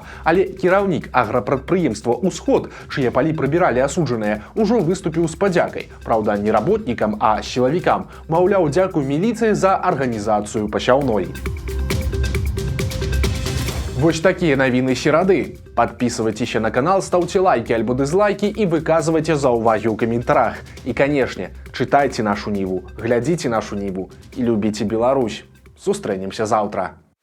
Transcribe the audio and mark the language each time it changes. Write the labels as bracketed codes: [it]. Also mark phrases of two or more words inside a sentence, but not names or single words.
[be] Але кіраўнік аграпрадпрыемства «Усход», чые палі прыбіралі асуджаныя, ужо выступіў з падзякай. Праўда, не работнікам, а сілавікам. Маўляў, дзякуй міліцыі за арганізацыю пасяўной. Вось такія навіны серады. [ru] Подписывайтесь на канал, ставьте лайки альбо дизлайки и [be] выказывайте заўвагі ў каментарах. [ru] И, конечно, читайте нашу Ниву, глядите нашу Ниву и любите Беларусь. [be] Сустрэнемся завтра.